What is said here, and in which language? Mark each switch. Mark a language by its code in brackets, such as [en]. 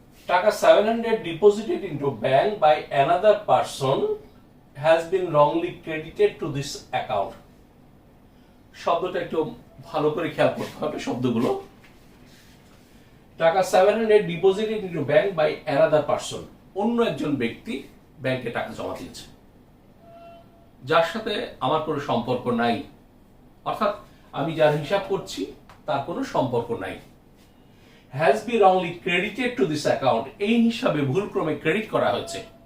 [en] টাকা 700 deposited into bank by another person has been wrongly credited to this account। [bn] শব্দটা একটু ভালো করে খেয়াল করতে হবে শব্দগুলো। টাকা 700 [en] deposited into bank by another person, [bn] অন্য একজন ব্যক্তি ব্যাংকে টাকা জমা দিয়েছে, যার সাথে আমার কোনো সম্পর্ক নাই, অর্থাৎ আমি যার হিসাব করছি তার কোনো সম্পর্ক নাই। [en] has been wrongly credited to this account, [bn] এই হিসাবে ভুলক্রমে ক্রেডিট করা হয়েছে।